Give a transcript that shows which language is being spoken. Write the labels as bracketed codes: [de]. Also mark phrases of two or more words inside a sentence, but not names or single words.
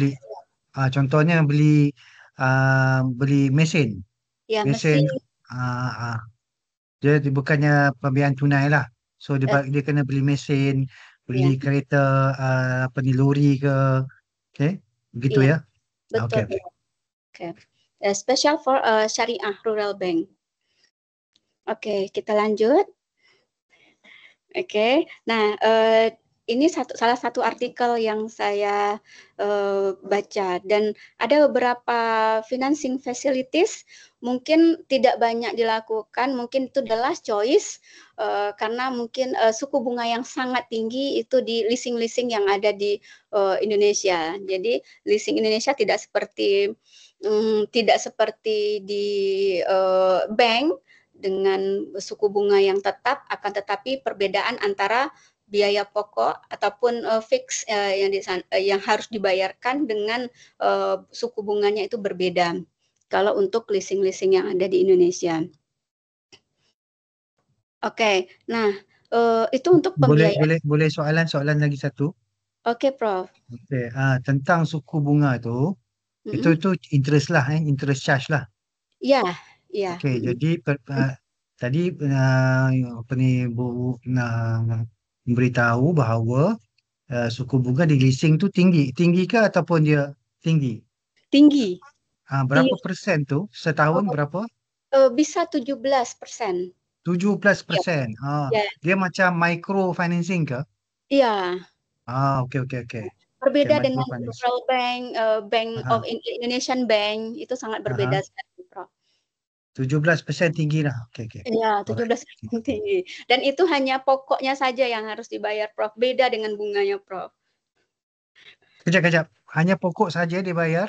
[ms] Membeli contohnya beli mesin. ya Mesin mesin. ah, ah. Bukannya pembiayaan tunai lah. So dia kena beli mesin, beli Ya, kereta apa ni lori ke. Okey. Begitu iya, ya. betul. Okey okey. [en] Okay. Special for Syariah Rural Bank. [id] Oke, kita lanjut. Oke, nah ini salah satu artikel yang saya baca dan ada beberapa [en] financing facilities [id] mungkin tidak banyak dilakukan, mungkin itu [en] the last choice [id] karena mungkin suku bunga yang sangat tinggi itu di leasing-leasing yang ada di Indonesia. Jadi leasing Indonesia tidak seperti di bank dengan suku bunga yang tetap, akan tetapi perbedaan antara biaya pokok ataupun fix yang harus dibayarkan dengan suku bunganya itu berbeda. Kalau untuk leasing-leasing yang ada di Indonesia. Oke, nah itu untuk [ms] Boleh [id] pembiayaan. [ms] boleh boleh soalan lagi satu. [id] Oke, Prof. [ms] Okey, tentang suku bunga tu, itu Mm-mm. itu interest lah [en] interest charge [ms] lah. Ya, ya. Okey, Mm-mm. jadi tadi apa ni Bu memberitahu bahawa suku bunga di leasing tu tinggi. Tinggi ke ataupun dia tinggi? Tinggi, Berapa tinggi. persen tu? Setahun Oh, berapa? [id] bisa 17%. Ya, 17%. ya, [ms] Dia macam [en] micro financing [ms] ke? [id] iya. [ms] Okey okey okey. Okey, [id] Berbeda micro dengan financing. Rural Bank, Bank of Aha, Indonesian Bank itu sangat berbeda aha. sekali, Prof. [ms] 17% tinggi lah. Okey okey. [id] Iya, [en] Alright. [ms] 17 tinggi. [id] Dan itu hanya pokoknya saja yang harus dibayar, Prof. Beda dengan bunganya, Prof. [ms] Kejap kejap. Hanya pokok saja dibayar?